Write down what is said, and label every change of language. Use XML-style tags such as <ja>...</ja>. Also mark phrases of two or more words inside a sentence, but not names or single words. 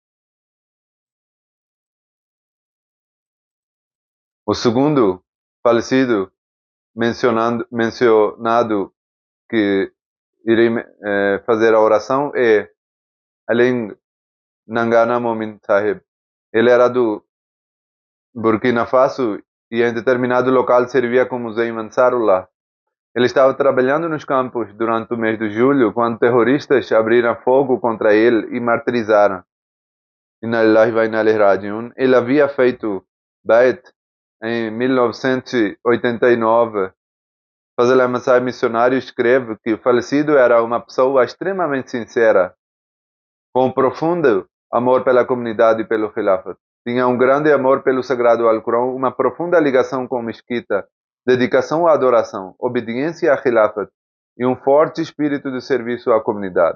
<pt>O segundo falecido mencionado que irei fazer a oração é Aling Nangana Momin Sahib. Ele era do Burkina Faso e em determinado local servia como Zaim Ansarullah. Ele estava trabalhando nos campos durante o mês de julho quando terroristas abriram fogo contra ele e martirizaram.</pt> <ar>إنا لله وإنا إليه راجعون.</ar> <pt>Ele havia feito Bait em 1989. Fazl Ahmad Sahib, missionário, escreve que o falecido era uma pessoa extremamente sincera, com profundo amor pela comunidade e pelo Khilafat. Tinha um grande amor pelo Sagrado Alcorão, uma profunda ligação com a mesquita, dedicação à adoração, obediência à Khilafat e um forte espírito de serviço à comunidade.</pt>